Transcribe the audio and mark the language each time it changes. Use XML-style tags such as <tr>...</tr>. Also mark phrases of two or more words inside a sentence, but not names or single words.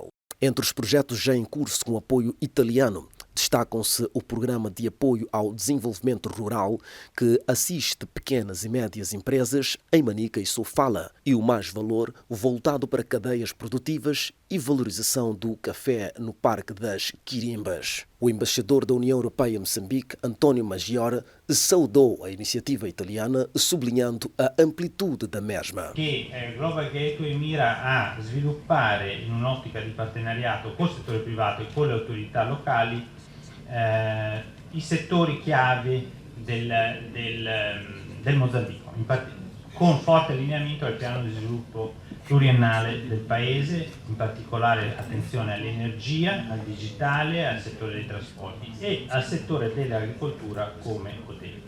<pt>Entre os projetos já em curso com apoio italiano, destacam-se o Programa de Apoio ao Desenvolvimento Rural, que assiste pequenas e médias empresas em Manica e Sofala, e o Mais Valor, voltado para cadeias produtivas e valorização do café no Parque das Quirimbas. O embaixador da União Europeia em Moçambique, António Maggiore, saudou a iniciativa italiana, sublinhando a amplitude da mesma.</pt> <it>Che Global Gateway mira a sviluppare in un'ottica di partenariato col settore privato e con le autorità locali i settori chiave del Mozambico, con forte allineamento al piano di sviluppo pluriennale del paese, in particolare attenzione all'energia, al digitale, al settore dei trasporti e al settore dell'agricoltura come bottega.</it>